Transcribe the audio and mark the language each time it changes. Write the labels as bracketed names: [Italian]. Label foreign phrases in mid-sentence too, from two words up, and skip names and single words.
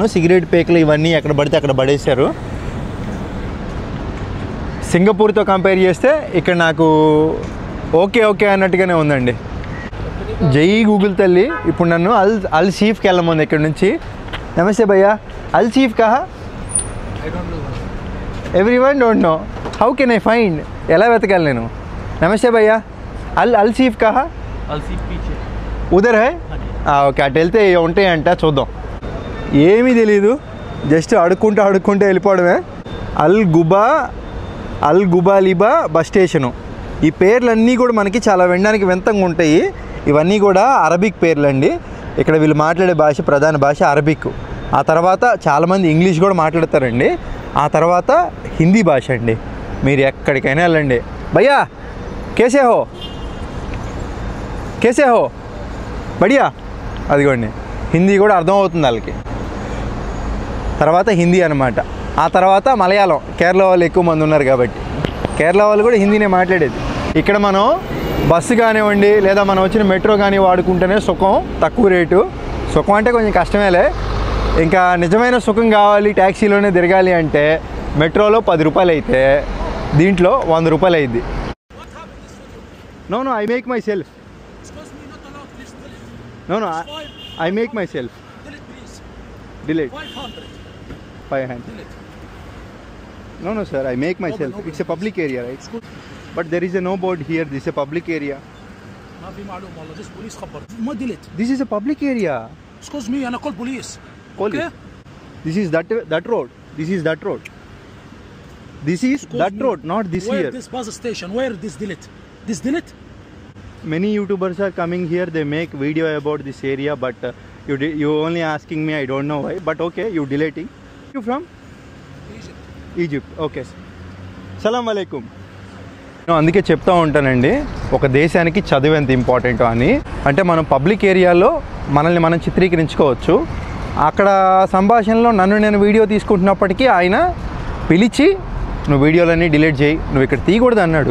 [Telugu] సిగరెట్ పేకులు ఇవన్నీ ఎక్కడ పడితే అక్కడ పడేశారు. సింగపూర్తో కంపేర్ చేస్తే ఇక్కడ నాకు ఓకే అన్నట్టుగానే ఉందండి. జై గూగుల్ తల్లి. ఇప్పుడు నన్ను అల్ షీఫ్కి వెళ్ళమంది ఇక్కడ నుంచి. [Hindi] नमस्ते भैया, अल शीफ़ कहाँ? [English] Everyone don't know, how can I find? [Telugu] ఎలా వెతకాలి నేను? [Hindi] नमस्ते भैया, अल शीफ़ कहाँ? उधर है? [Telugu] ఓకే, అటు వెళ్తే ఉంటాయంట, చూద్దాం. ఏమీ తెలీదు, జస్ట్ అడుక్కుంటూ వెళ్ళిపోవడమే. అల్ గుబాలిబా బస్ స్టేషను. ఈ పేర్లన్నీ కూడా మనకి చాలా వినడానికి వింతంగా ఉంటాయి. ఇవన్నీ కూడా అరబిక్ పేర్లు అండి. ఇక్కడ వీళ్ళు మాట్లాడే భాష, ప్రధాన భాష అరబిక్. ఆ తర్వాత చాలామంది ఇంగ్లీష్ కూడా మాట్లాడతారండి. ఆ తర్వాత హిందీ భాష అండి. మీరు ఎక్కడికైనా వెళ్ళండి, [Hindi] भैया कैसे हो बढ़िया, [Telugu] అదిగోండి హిందీ కూడా అర్థమవుతుంది వాళ్ళకి. తర్వాత హిందీ అనమాట. ఆ తర్వాత మలయాళం. కేరళ వాళ్ళు ఎక్కువ మంది ఉన్నారు కాబట్టి కేరళ వాళ్ళు కూడా హిందీనే మాట్లాడేది. ఇక్కడ మనం బస్సు కానివ్వండి లేదా మనం వచ్చిన మెట్రో కానీ వాడుకుంటేనే సుఖం, తక్కువ రేటు. సుఖం అంటే కొంచెం కష్టమేలే. ఇంకా నిజమైన సుఖం కావాలి, ట్యాక్సీలోనే తిరగాలి అంటే మెట్రోలో 10 రూపాయలు అయితే దీంట్లో 100 రూపాయలు అయింది. [English] No I make myself. No, I make myself. Delete. 500. No, sir, I make myself. It's a public area, right? But there is no board here. This is a public area. [Arabic] ما في معلومة والله. [English] This police خبر. ما delete. This is a public area. Excuse me, أنا call police. Okay. This is that road. This is that road. This is that road, not this here. Where this bus station? Where this delete? This delete? Many YouTubers are coming here. They make video about this area, but you only asking me. I don't know why, but okay, you deleting. You from? Egypt. Okay. [Arabic] سلام عليكم. [Telugu] అందుకే చెప్తూ ఉంటానండి, ఒక దేశానికి చదువు ఎంత ఇంపార్టెంటో అని. అంటే మనం పబ్లిక్ ఏరియాలో మనల్ని మనం చిత్రీకరించుకోవచ్చు. అక్కడ సంభాషణలో నన్ను నేను వీడియో తీసుకుంటున్నప్పటికీ ఆయన పిలిచి నువ్వు వీడియోలన్నీ డిలీట్ చేయి, నువ్వు ఇక్కడ తీయకూడదు అన్నాడు.